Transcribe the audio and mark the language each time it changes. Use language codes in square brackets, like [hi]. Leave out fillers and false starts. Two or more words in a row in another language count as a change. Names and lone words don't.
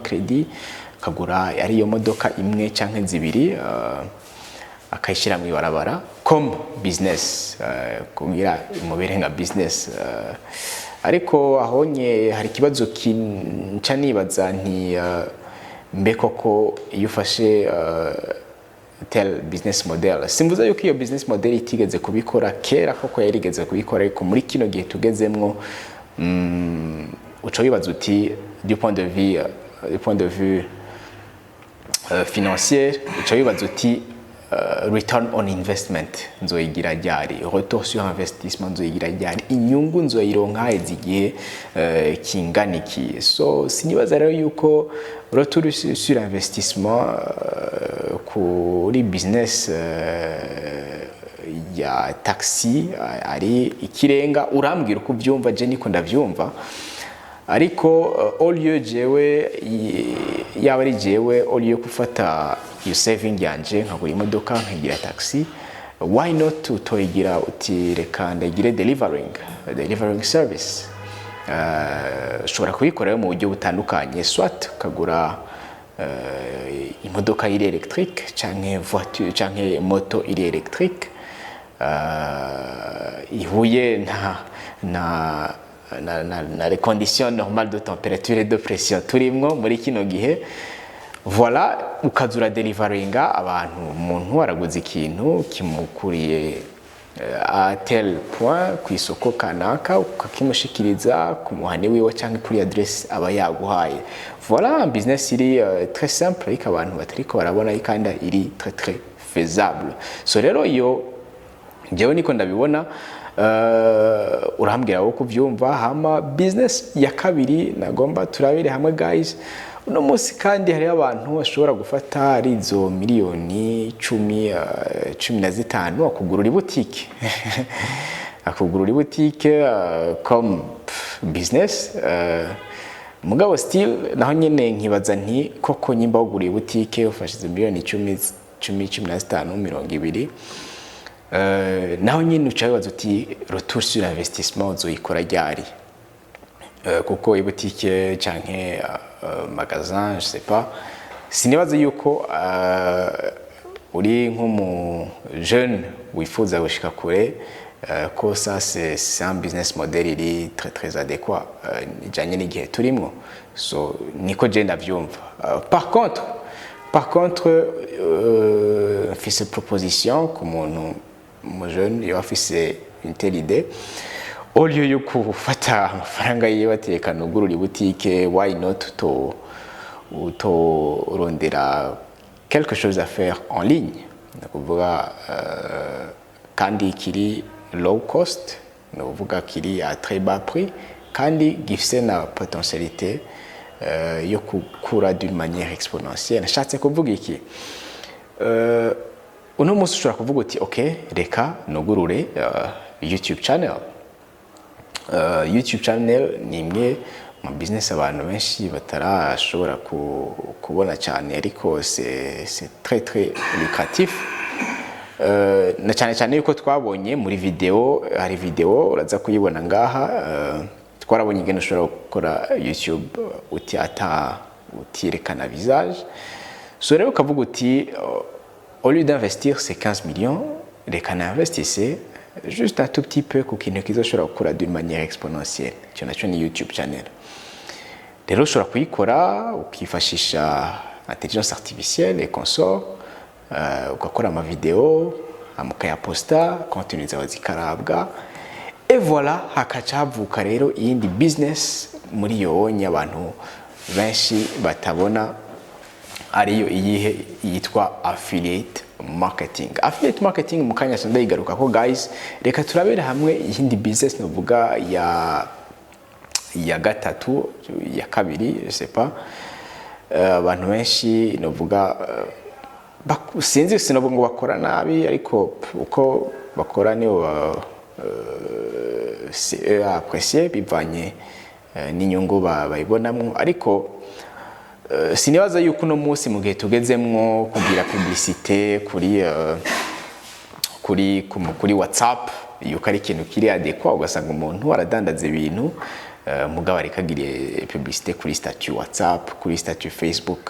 [rn] credit kagura ari iyo modoka imwe canke zibiri akayishira mu ibarabara [fr] comme business [rn] kugira imubere nka business ariko ahonye hari kibazo kinca nibaza nti mbe koko iyo ufashe tel [en] business model [rn] simvuze yuko iyo [en] business model [rn] itigeze kubikora kera koko yarigeze kubikora ariko muri kino gihe tugezemwo uco wibaza uti [fr] du point de vue financier [rn] uco wibaza uti [en] return on investment [rn] nzoyigira ryari, [fr] retour sur investissement [rn] nzoyigira ryari, inyungu nzoyironka igihe kingana iki. So sinibaza rero yuko [fr] retour sur investissement [rn] kuri business ya taxi ari ikirenga. Urambwira uko byumva je niko ndavyumva ariko [fr] all lieu [rn] jewe yaba ari jewe [fr] all lieu [rn] kufata iyo saving yanje nkagura imodoka nkagira taxi, [en] why not [rn] utoyigira uti reka ndagire [en] delivering service. [rn] Ushobora kubikora mu buryo butandukanye, soit kagura imodoka iri electrique canke voiture canke moto iri electrique ihuye na na [fr] les conditions normales de température et de pression [rn] turimwo muri kino gihe. Voilà, ukazura delivaringa abantu, umuntu araguze ikintu kimukuriye [fr] à tel point [rn] ku isoko kanaka, ukakimushikiriza ku muhani wiwe cyangwa kuri adresse aba yaguhaye. [fr] Voilà, un business [rn] iri [fr] très simple [rn] ariko abantu batariko barabona kandi iri [fr] très faisable. [rn] So rero iyo jewe niko ndabibona, urahambwira wo kuvyumva. Hama business ya kabiri nagomba turabire hamwe guys. Uno munsi kandi hari abantu bashobora gufata ari izo miliyoni 15 akugurura ibutike akugurura ibutike [fr] comme business, [rn] mugabo still naho nyene nkibaza nti koko nyimba uguriye ibutike ufashize miliyoni 15 20 naho nyene ucabibaza uti [fr] retour sur investissement [rn] uzoyikora ryari, kuko ibutike canke [fr] magasin je sais pas, [rn] sinibaza yuko uri nk'umu jeune wifuza gushika kure, ko [fr] ça c'est un business model [rn] iri [fr] très adéquat [rn] ijanye n'igihe turimwo. So niko je ndavyumva. Par contre mfise proposition ku muntu mu jeune yo afise [fr] une telle idée. [rn] Au lieu yo kufata amafaranga yiwe atekana ugurura ibutike, [en] why not to [fr] rondera quelque chose à faire en ligne, [rn] nakuvuga kandi kiri [en] low cost, [rn] nakuvuga kiri [fr] à très bas prix [rn] kandi gifise na [fr] potentialité [rn] yo kukura [fr] d'une manière exponentielle. [rn] Nashatse kuvuga iki, uno munsi ushobora kuvuga uti okay, reka nugurure YouTube channel. YouTube channel ni imwe mu business abantu benshi batarashobora kubona cyane, ariko [fr] c'est très lucratif. [rn] Na cyane yuko twabonye muri video, hari video uraza kuyibona ngaha, twarabonye ingene ushobora gukora YouTube utirekana visage. So rero ukavuga uti [fr] au lieu d'investir ces 15 millions, reka n'investisse juste un tout petit peu [rn] ku kintu kizoshobora gukora [fr] d'une manière exponentielle. [rn] Cyo naco ni YouTube channel. Rero ushobora kuyikora ukifashisha [fr] intelligence artificielle et consort, [rn] ugakora ama video amukayaposta, contenu zawe zikarabwa, [fr] et voilà, [rn] hakaca havuka rero iyindi business muri yonye abantu benshi batabona, ariyo iyihe yitwa [en] affiliate marketing. Affiliate marketing [rn] mukanya sanda igaruka ko guys, reka turabera hamwe iyindi business novuga ya gatatu ya kabiri, [fr] je sais pas, [rn] abantu benshi novuga sinzi sinovuga ngo bakora nabi, ariko uko bakora niyo apprécier bivanye n'inyungu bayibonamwo. Ariko sinibaza yuko uno munsi mu gihe tugezemwo kugira publicité kuri WhatsApp yuko ari ikintu kiri adéquat, ugasanga umuntu aradandaza ibintu mugabo arikagiriye publicité kuri statut WhatsApp, kuri statut Facebook.